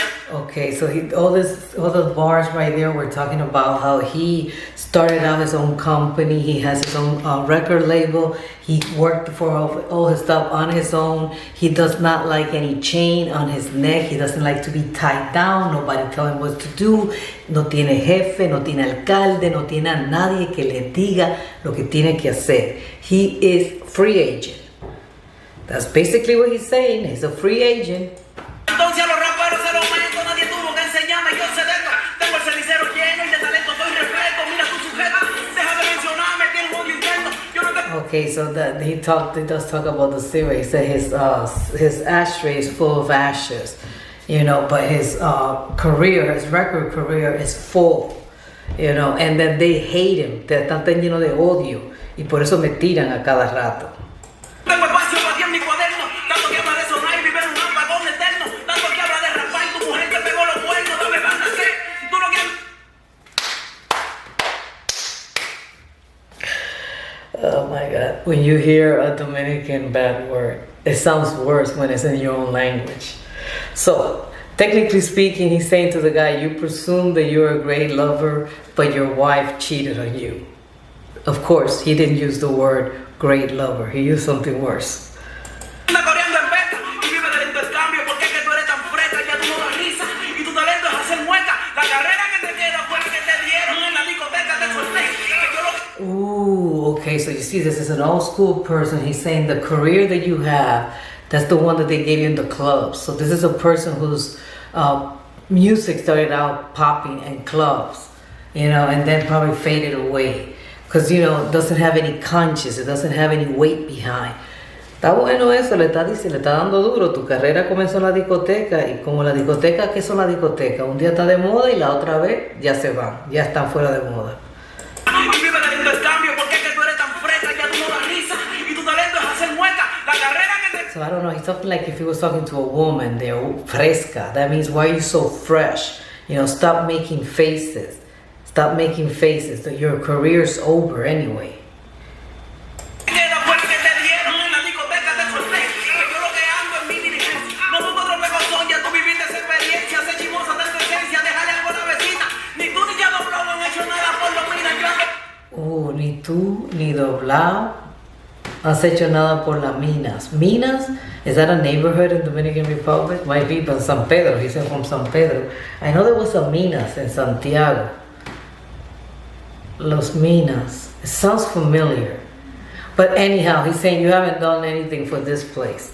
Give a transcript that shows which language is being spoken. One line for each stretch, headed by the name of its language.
English: Okay, so all those bars right there, we're talking about how he started out his own company. He has his own record label. He worked for all his stuff on his own. He does not like any chain on his neck. He doesn't like to be tied down. Nobody tell him what to do.
Spanish: No tiene jefe, no tiene alcalde, no tiene a nadie que le diga lo que tiene que hacer.
English: He is free agent. That's basically what he's saying. He's a free agent.
Spanish: Entonces a los raperos se los meto, nadie tuvo que enseñarme, yo sé de esto. Tengo el cenicero lleno y de talento soy respeto. Mira tu sujeta, deja de mencionarme, tiene un odio interno. Yo no te...
English: Okay, so that he does talk about the cigarette. He said his ashtray is full of ashes, you know, but his record career is full, you know, and then they hate him.
Spanish: Están llenos de odio y por eso me tiran a cada rato. Tengo espacio para ti en mi cuaderno, tanto que habla de sonar y vivir en un apagón eterno, tanto que habla de rapar y tu mujer te pegó los cuernos, dame banda que tú lo que...
English: Oh my God. When you hear a Dominican bad word, it sounds worse when it's in your own language. So, technically speaking, he's saying to the guy, you presume that you're a great lover, but your wife cheated on you. Of course, he didn't use the word great lover. He used something worse.
Spanish: Anda corriendo en beta y vive del intercambio porque es que tú eres tan fresca, ya tú no das risa y tu talento es hacer mueca. La carrera que te queda fue la que te dieron en la discoteca, te solté. Que yo lo...
English: Ooh, okay, so you see, this is an old school person. He's saying the career that you have, that's the one that they gave you in the clubs. So this is a person whose music started out popping in clubs, you know, and then probably faded away. Because, you know, it doesn't have any conscience, it doesn't have any weight behind.
Spanish: Está bueno eso, le está dando duro. Tu carrera comenzó en la discoteca y como la discoteca, ¿qué son las discotecas? Un día está de moda y la otra vez ya se van, ya están fuera de moda. Y vive del intercambio porque es que tú eres tan fresca, ya tú no das risa y tu talento es hacer mueca. La carrera que te...
English: So I don't know, he's talking like if he was talking to a woman, they're fresca. That means, why are you so fresh? You know, stop making faces. Stop making faces. That your career's over anyway.
Spanish: Queda fue que te dieron en la discoteca, te solté. Que yo lo que ando en mi diligencia. No busco otro pegozón, ya tú viviste esa experiencia. Sé chimosa de tu esencia, déjale algo a la vecina. Ni tú ni ya doblado han hecho nada por lo mina. Yo ando... Ni tú ni doblado has hecho nada por las minas. Minas?
English: Is that a neighborhood in Dominican Republic? Might be, but San Pedro. He said from San Pedro. I know there was a Minas in Santiago. Los Minas. It sounds familiar. But anyhow, he's saying you haven't done anything for this place.